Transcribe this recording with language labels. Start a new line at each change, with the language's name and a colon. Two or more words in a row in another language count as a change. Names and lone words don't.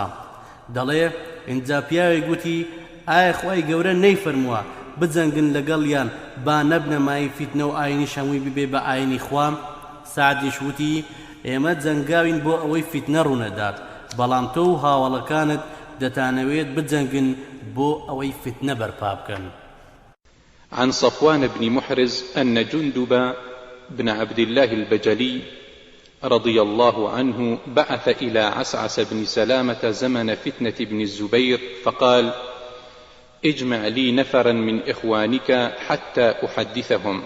Central Kurdish: دەڵێ: ئینجا پیاوێک گوتی: ئایا خوای گەورە نەیفەرمووە بجەنگن لەگەڵیان با نەبنە مای فیتنە و ئاینیش هەمووی ببێ بە ئاینی خوام؟ سعدیش وتی: ئێمە جەنگاوین بۆ ئەوەی فیتنە ڕوونەدات، بەڵام تۆ و هاوڵەکانت دەتانەوێت بجەنگن بۆ ئەوەی فیتنە بەرپا بکەن.
Arabic: عن صفوان بن محرز أن جندب بن عبد الله البجلي رضي الله عنه بعث إلى عسعس بن سلامة زمن فتنة بن الزبير فقال: اجمع لي نفرا من إخوانك حتى أحدثهم.